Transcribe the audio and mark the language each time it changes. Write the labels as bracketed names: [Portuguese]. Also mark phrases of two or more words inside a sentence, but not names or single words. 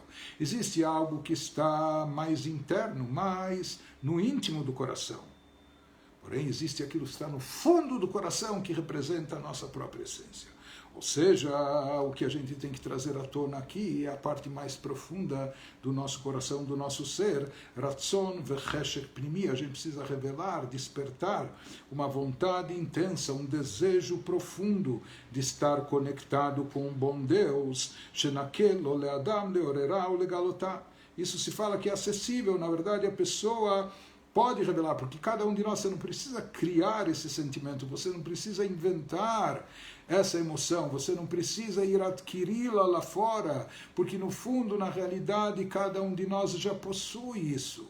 [Portuguese] Existe algo que está mais interno, mais no íntimo do coração. Porém, existe aquilo que está no fundo do coração, que representa a nossa própria essência. Ou seja, o que a gente tem que trazer à tona aqui é a parte mais profunda do nosso coração, do nosso ser. [Hebrew] רצון וחשק פנימי, [Portuguese] a gente precisa revelar, despertar uma vontade intensa, um desejo profundo de estar conectado com um bom Deus. [Hebrew] שנקל לאדם לעוררו ולגלותו. [Portuguese] Isso se fala que é acessível, na verdade a pessoa pode revelar, porque cada um de nós, você não precisa criar esse sentimento, você não precisa inventar essa emoção, você não precisa ir adquiri-la lá fora, porque no fundo, na realidade, cada um de nós já possui isso.